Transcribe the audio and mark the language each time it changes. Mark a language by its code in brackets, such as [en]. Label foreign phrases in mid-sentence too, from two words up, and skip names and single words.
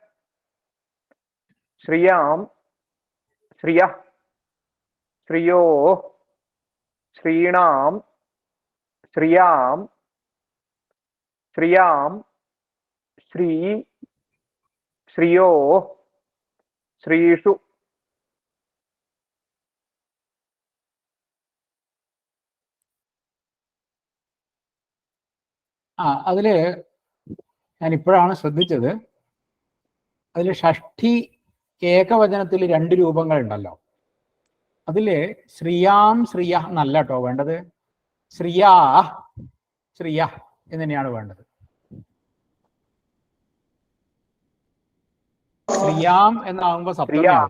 [sa] श्रियां श्रियः श्रियो श्रीणां श्रियां श्रियां श्री श्रियो श्रीषु [ml] അതില് ഞാൻ ഇപ്പോഴാണ് ശ്രദ്ധിച്ചത് അതില് ഷഷ്ഠി ഏകവചനത്തിൽ 2 രൂപങ്ങളുണ്ടല്ലോ അതില് [sa] ശ്രിയാം ശ്രിയ [ml] എന്നല്ല കേട്ടോ വേണ്ടത് [sa] ശ്രിയാ ശ്രിയ [ml] എന്ന് തന്നെയാണ് വേണ്ടത് ശ്രിയാം എന്നാകുമ്പോ സപ്തമിയാവും